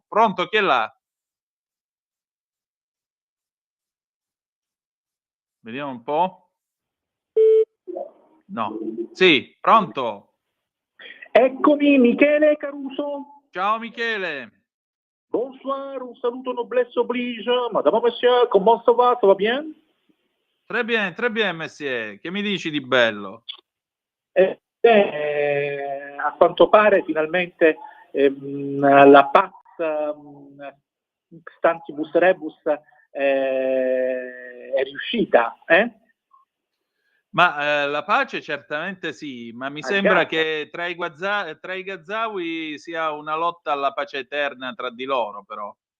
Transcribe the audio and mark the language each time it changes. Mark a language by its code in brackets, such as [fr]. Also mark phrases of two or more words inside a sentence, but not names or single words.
[it] Pronto, chi è là? Vediamo un po'. No. Sì, pronto? Eccomi, Michele Caruso. Ciao Michele. [fr] Bonsoir, [it] un saluto [fr] noblesse oblige. Madame, monsieur, comment ça va? Ça va bien? Très bien, monsieur. [it] Che mi dici di bello? A quanto pare finalmente la [la] Pax Stantibus Rebus [it] è riuscita, Ma la pace certamente sì, ma mi sembra che tra i Gazawi sia una lotta alla pace eterna tra di loro, però.